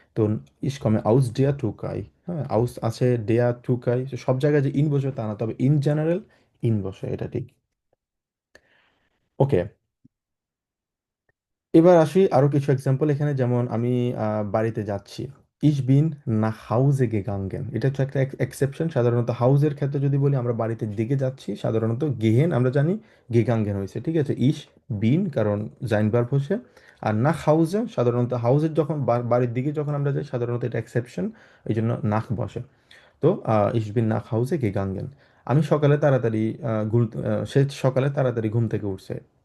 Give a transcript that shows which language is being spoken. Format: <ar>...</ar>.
<bn>তো ইস কমে আউস ডেয়া টুকাই, হ্যাঁ আউস আছে, ডেয়া টুকাই, সব জায়গায় যে ইন বসে তা না, তবে ইন জেনারেল ইন বসে, এটা ঠিক। ওকে, এবার আসি আরো কিছু এক্সাম্পল এখানে। যেমন আমি বাড়িতে যাচ্ছি,</bn> <de>Ich bin nach Hause gegangen।</de> <bn>এটা হচ্ছে একটা এক্সেপশন। সাধারণত হাউজের ক্ষেত্রে যদি বলি আমরা বাড়িতে দিকে যাচ্ছি, সাধারণত গেহেন আমরা জানি গেগাঙ্গেন হয়েছে, ঠিক আছে। ইস বিন কারণ জাইন ভার্ব হচ্ছে। আর নাখ হাউজে সাধারণত হাউজের যখন বাড়ির দিকে যখন আমরা যাই সাধারণত এটা এক্সেপশন, এই জন্য নাখ বসে।</bn> <de>তো ich bin nach Hause gegangen।</de> <bn>আমি সকালে তাড়াতাড়ি সে সকালে তাড়াতাড়ি ঘুম থেকে উঠছে।</bn>